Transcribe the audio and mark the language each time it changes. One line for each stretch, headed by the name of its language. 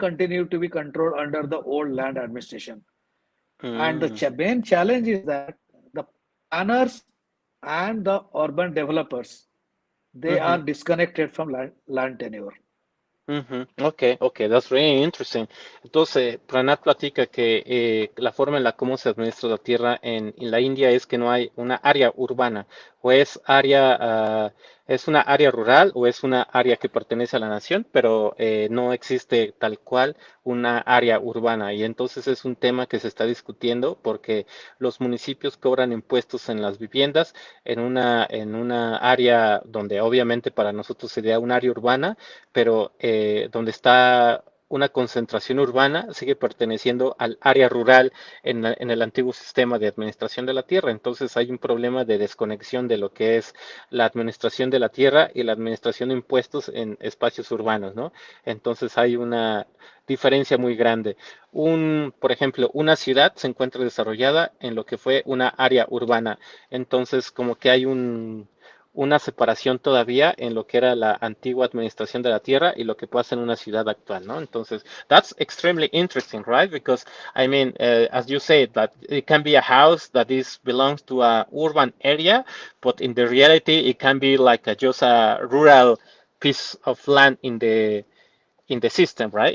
English: continue to be controlled under the old land administration. And the mm. main challenge is that the planners and the urban developers, they are Mm-hmm. disconnected from land tenure. Ujú. Okay, okay, that's really interesting.
Spanish: Entonces, Pranat platica que la forma en la cómo se administra la tierra en la India es que no hay una área urbana, o es es una área rural o es una área que pertenece a la nación, pero no existe tal cual una área urbana. Y entonces es un tema que se está discutiendo porque los municipios cobran impuestos en las viviendas en una área donde obviamente para nosotros sería un área urbana, pero donde está una concentración urbana sigue perteneciendo al área rural en el antiguo sistema de administración de la tierra. Entonces hay un problema de desconexión de lo que es la administración de la tierra y la administración de impuestos en espacios urbanos, ¿no? Entonces hay una diferencia muy grande. Por ejemplo, una ciudad se encuentra desarrollada en lo que fue una área urbana. Entonces, como que hay una separación todavía en lo que era la antigua administración de la tierra y lo que pasa en una ciudad actual, ¿no? Entonces,
English: that's extremely interesting, right? Because, I mean, as you say, that it can be a house that belongs to a urban area, but in the reality, it can be like just a rural piece of land in the system, right?